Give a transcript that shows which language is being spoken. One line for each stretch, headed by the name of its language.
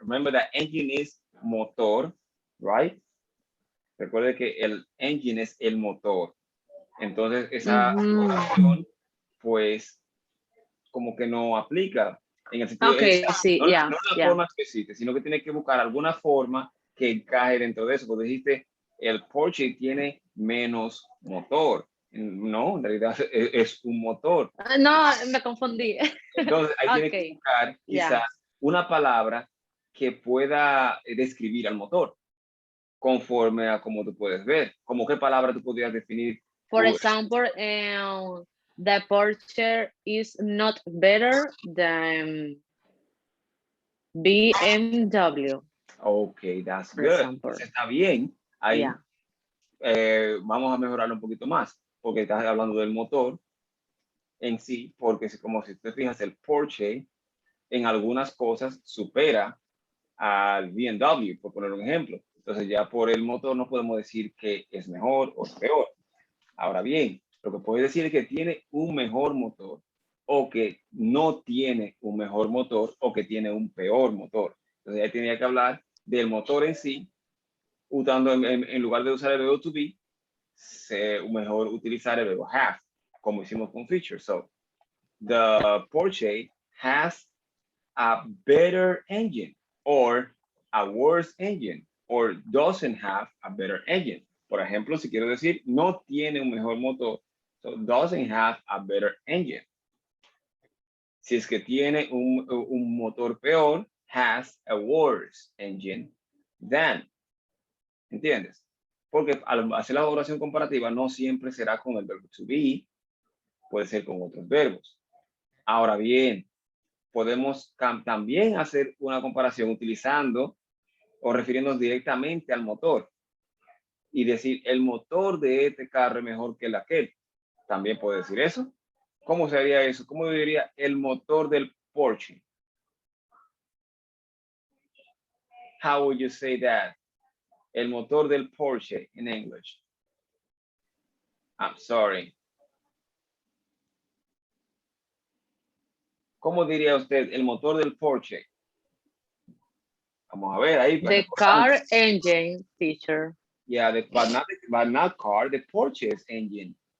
English: Remember that engine is motor, right?
Spanish: Recuerde que el engine es el motor. Entonces, esa oración, pues, como que no aplica en el sentido okay, de sí, no una forma específica, sino que tiene que buscar alguna forma que encaje dentro de eso. Porque dijiste, el Porsche tiene menos motor. No, en realidad es un motor. No, me confundí. Entonces, ahí tiene que buscar quizás una palabra que pueda describir al motor, conforme a como tú puedes ver. ¿Cómo qué palabra tú podrías definir?
English: For example, the Porsche is not better than BMW. Okay, that's good.
Spanish: Está bien. Ahí vamos a mejorarlo un poquito más, porque estás hablando del motor en sí, porque como si te fijas, el Porsche en algunas cosas supera al BMW, por poner un ejemplo. Entonces ya por el motor no podemos decir que es mejor o es peor. Ahora bien, lo que puede decir es que tiene un mejor motor o que no tiene un mejor motor o que tiene un peor motor. Entonces ya tenía que hablar del motor en sí, usando en lugar de usar el verbo to be, mejor utilizar el verbo have, como hicimos con feature.
English: So, the Porsche has a better engine or a worse engine or doesn't have a better engine.
Spanish: Por ejemplo, si quiero decir no tiene un mejor motor,
English: so doesn't have a better engine.
Spanish: Si es que tiene un motor peor,
English: has a worse engine than.
Spanish: ¿Entiendes? Porque al hacer la oración comparativa no siempre será con el verbo to be, puede ser con otros verbos. Ahora bien, podemos también hacer una comparación utilizando o refiriéndonos directamente al motor y decir el motor de este carro es mejor que el de aquel. También puede decir eso. ¿Cómo sería eso? ¿Cómo diría el motor del Porsche?
English: How would you say that?
Spanish: El motor del Porsche
English: in English. I'm sorry.
Spanish: ¿Cómo diría usted el motor del Porsche? Vamos a ver ahí.
English: The car engine, teacher. Yeah, but not car, the Porsche's engine.